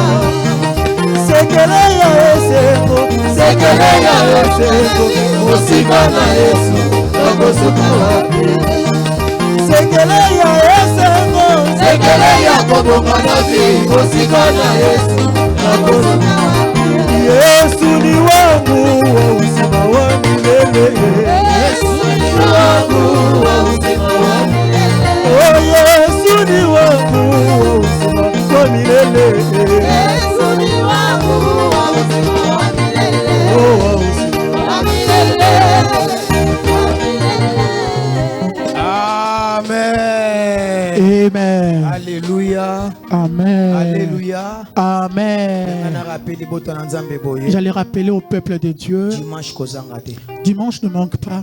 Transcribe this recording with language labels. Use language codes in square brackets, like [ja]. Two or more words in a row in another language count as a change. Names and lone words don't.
[ln] Sekele ya eseko, sekele ya eseko, osika na Yesu, nakosuka wapi. Sekele ya eseko, sekele ya kobonga na vi, osika na Yesu, nakosuka wapi. [sw] Yesu ni wangu wa uzima wa milele. Yesu ni wangu wa uzima wa milele. Oh, Yesu ni wangu wa uzima wa milele. Yesu ni wangu wa uzima wa milele. Oh, wa uzima wa milele. [fr] Amen. Alléluia. Amen. Alléluia. Amen. J'allais rappeler au peuple de Dieu. Dimanche ne manque pas.